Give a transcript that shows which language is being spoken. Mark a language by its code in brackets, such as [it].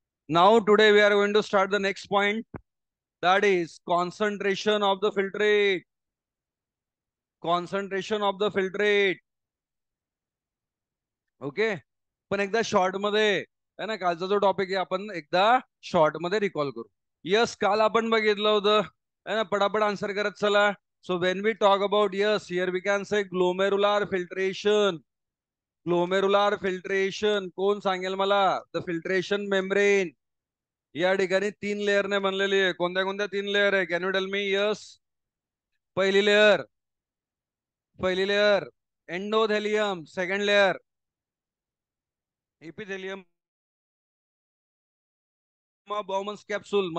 [en] Now today we are going to start the next point, that is concentration of the filtrate. Concentration of the filtrate. Okay. [mr] पण एकदा short मध्ये, है ना, कालचा जो topic आहे आपण एकदा शॉर्ट मध्ये रिकॉल करू. यस, काल आपण बघितलं होतं, है ना. पटापट आन्सर करत चला. [en] So when we talk about yes, here we can say glomerular filtration. [mr] ग्लोमेरुलार filtration कोण सांगेल मला? द फिल्ट्रेशन मेम्ब्रेन या ठिकाणी 3 लेअरने बनलेली आहे. कोणत्या कोणत्या 3 लेअर आहे? [en] Can you tell me? [mr] Yes. पहिली लेअर, पहिली layer endothelium. Second layer epithelium, बॉमन्स capsule.